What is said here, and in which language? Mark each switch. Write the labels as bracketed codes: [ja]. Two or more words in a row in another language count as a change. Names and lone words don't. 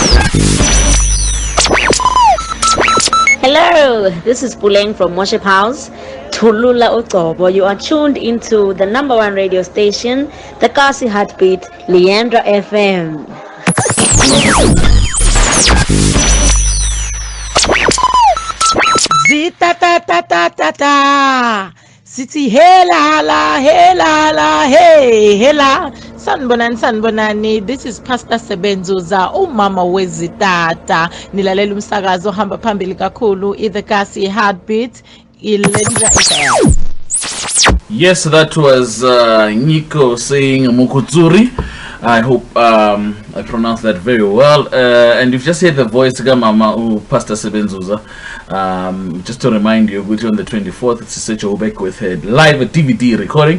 [en] Hello, this is Puleng from Worship House. Tulula Otobo. You are tuned into the number one radio station, the Kasi Heartbeat, Leandra FM. Zita ta ta ta ta ta. City hela la hela la hey hela. [zu] Sanbonani. [en] This is Pastor Sebenzuza, [zu] umama wezitata. Nilalela umsakazo ohamba phambili kakhulu the Kasi Heartbeat, Leandra FM. [en] Yes, that was Nyiko saying Mukutsuri. I hope I pronounced that very well. And you've just heard the voice Mama Pastor Sebenzuza. Just to remind you, which on the 24th, it's such a back with a live DVD recording.